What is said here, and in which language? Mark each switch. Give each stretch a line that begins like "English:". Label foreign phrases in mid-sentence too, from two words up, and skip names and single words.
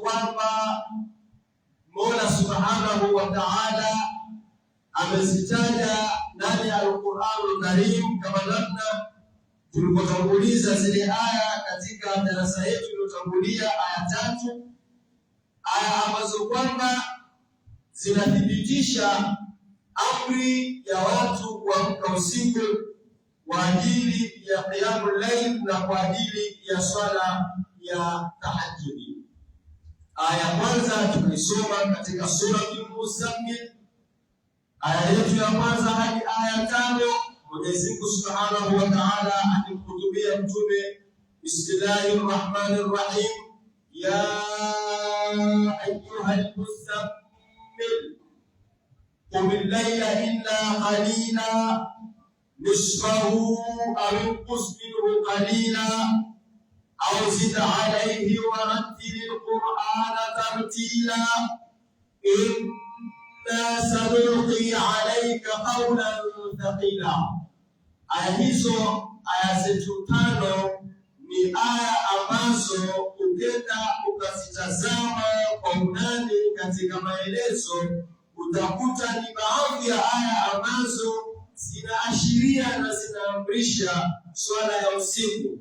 Swahili: kwamba Mola
Arabic: سبحانه وتعالى
Swahili: amezitaja ndani ya Al-Qur'anul Karim, kama namna tulipotanguliza zile aya katika darasa yetu iliyotangulia, aya 3, aya ambazo kwamba zinathibitisha amri ya watu kuamka usiku kwa ajili ya
Arabic: قيام الليل
Swahili: na kwa ajili ya swala ya tahajjudi. Aya kwanza tunaisoma katika sura Al-Muzammil, aya yetu ya kwanza hadi aya 5. Mwenyezi Mungu
Arabic: سبحانه وتعالى
Swahili: akimhutubia Mtume,
Arabic: Bismillahir الرحمن الرحيم، يا أيها المزمل قم الليل إلا قليلا نصفه أو انقص منه قليلا أو زد عليه ورتل القرآن ترتيلا إنا سنلقي عليك قولا ثقيلا.
Swahili: Aya hizo, aya zetu 5, ni aya ambazo ukenda ukazitazama kwa undani katika maelezo utakuta ni baadhi ya aya ambazo zinaashiria na zinaamrisha swala ya usiku.